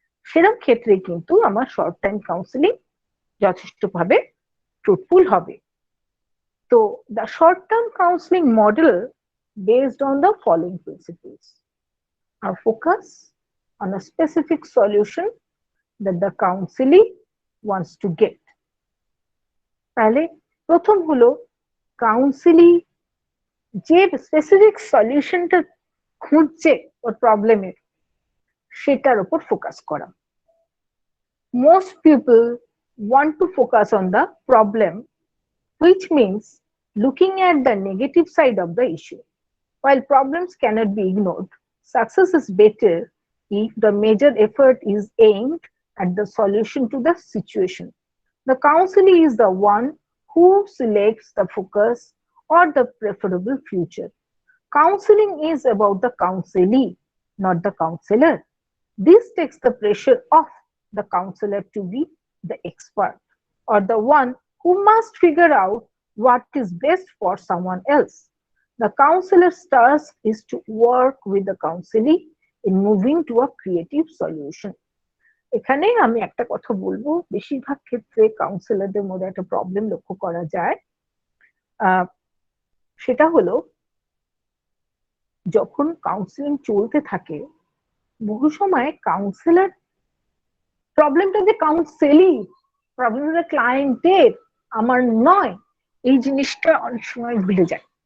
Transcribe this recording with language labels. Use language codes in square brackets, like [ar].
[bn] সেরকম ক্ষেত্রে কিন্তু আমার শর্ট টাইম কাউন্সিলিং যথেষ্টভাবে ফ্রুটফুল হবে। [en] তো the short term counseling model based on the following principles are focus on a specific solution that the counselee wants to get। [bn] তাহলে প্রথম হলো কাউন্সিলি যে স্পেসিফিক সলিউশনটা খুঁজছে ওর প্রবলেমের সেটার উপর ফোকাস করা। [en] Most people want to focus on the problem, which means looking at the negative side of the issue. While problems cannot be ignored, success is better if the major effort is aimed at the solution to the situation. The counselee is the one who selects the focus or the preferable future. Counseling is about the counselee, not the counselor. This takes the pressure off the counselor to be the expert or the one who must figure out what is best for someone else. The counselor's task is to work with the counselee in moving to a creative solution. [bn] এখানে আমি একটা কথা বলবো, বেশিরভাগ ক্ষেত্রে কাউন্সিলরদের মধ্যে একটা প্রবলেম লক্ষ্য করা যায়, সেটা হলো যখন কাউন্সিলিং চলতে থাকে বহু সময় কাউন্সিলর প্রবলেমটা যে কাউন্সেলি, প্রবলেমটা ক্লায়েন্টের, আমার নয়, এই জিনিসটা অনেক সময় ভুলে যায়।